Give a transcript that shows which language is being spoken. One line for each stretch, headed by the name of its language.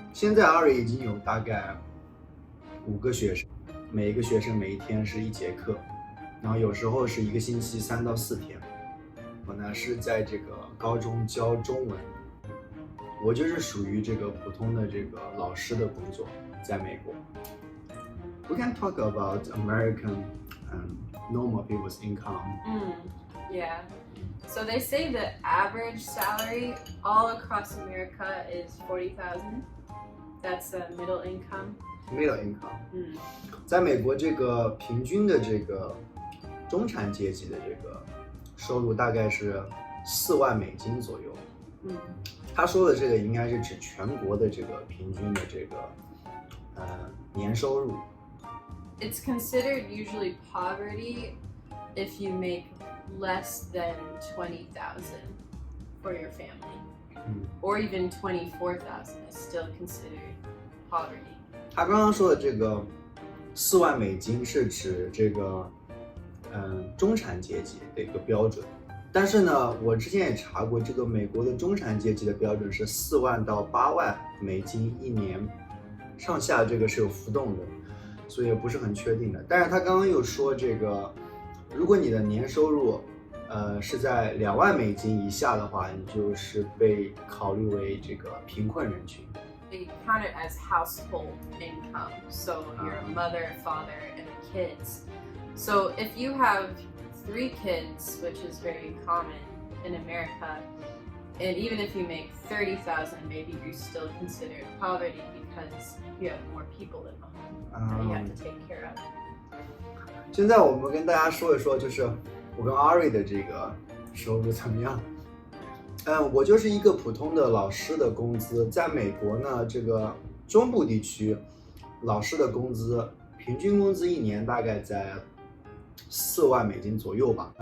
Chinese: 现在 Ari 已经有大概5个学生，每一个学生每一天是1节课，然后有时候是1个星期3到4天。我呢是在这个高中教中文，我就是属于这个普通的这个老师的工作，在美国。
English: We can talk about American normal people's income. Yeah. So they say the average salary all across America is 40,000. That's the middle income. Middle income.
Chinese: 在美国这个平均的这个中产阶级的这个收入大概是4万美金左右。他说的这个应该是指全国的这个平均的这个年收入。
English: It's considered usually poverty if you make less than 20,000 for your family, or even 24,000 is still considered poverty.
Chinese: 他刚刚说的这个4万美金是指这个中产阶级的一个标准，但是呢，我之前也查过，这个美国的中产阶级的标准是4万到8万美金一年，上下这个是有浮动的。所以也不是很确定的。但是他刚刚又说这个，如果你的年收入是在2万美金以下的话，你就是被考虑为这个贫困人群。
English: They count it as household income. So your mother, father, and the kids. So if you have 3 kids, which is very common in America, and even if you make 30,000, maybe you're still considered poverty because you have more people in the home that you have to take care of.
Chinese: 现在我们跟大家说一说，就是我跟 Ari 的这个收入怎么样？我就是一个普通的老师的工资，在美国呢，这个中部地区老师的工资平均工资1年大概在4万美金左右吧。